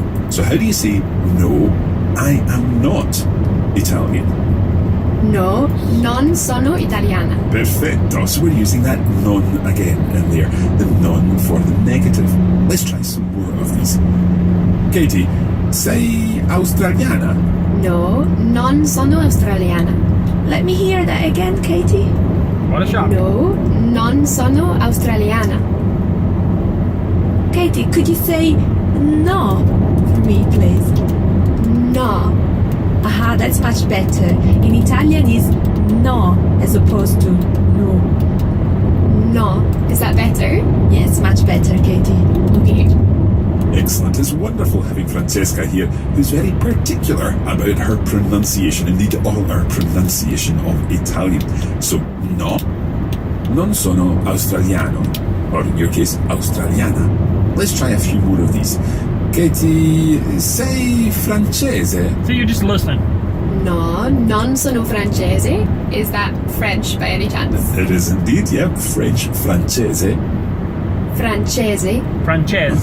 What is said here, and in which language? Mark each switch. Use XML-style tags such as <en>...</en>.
<en>So how do you say no, I am not Italian?</en> <it>No, non sono italiana. Perfetto.</it> <en>So we're using that non again in there. The non for the negative. Let's try some more of these.</en> <it>Katie, sei australiana? No, non sono australiana.</it> <en>Let me hear that again, Katie. What a shock.</en> <it>No, non sono australiana.</it> <en>Katie, could you say no for me, please?</en> <it>No.</it> <en>Aha, that's much better. In Italian is no as opposed to no. No. Is that better? Yes, much better, Katie. Okay. Excellent. It's wonderful having Francesca here, who's very particular about her pronunciation, indeed all our pronunciation of Italian. So,</en> <it>no, non sono australiano,</it> <en>or in your case, australiana. Let's try a few more of these.</en> <it>Katie, sei francese?</it> <en>So you're just listening.</en> <it>No, non sono francese.</it> <en>Is that French by any chance? It is indeed, yeah, French, francese.</en> <it>Francese. Francese.</it>